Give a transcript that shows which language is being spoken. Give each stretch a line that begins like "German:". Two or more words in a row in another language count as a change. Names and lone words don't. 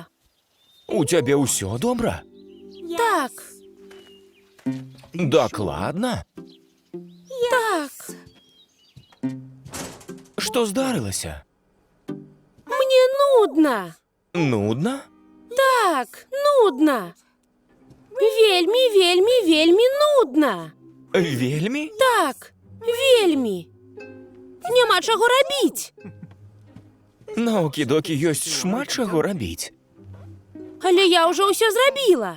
Belarusian: У цябе ўсё добра? Так, Дакладна? так. Што здарылася? Мне нудно. Нудна? Так, нудно. Вельмі, вельмі, вельмі нудно. Вельмі? Так, вельмі. Няма чаго рабіць. На Окідокі ёсць шмат чаго рабіць. Але я ўжо ўсё зрабіла.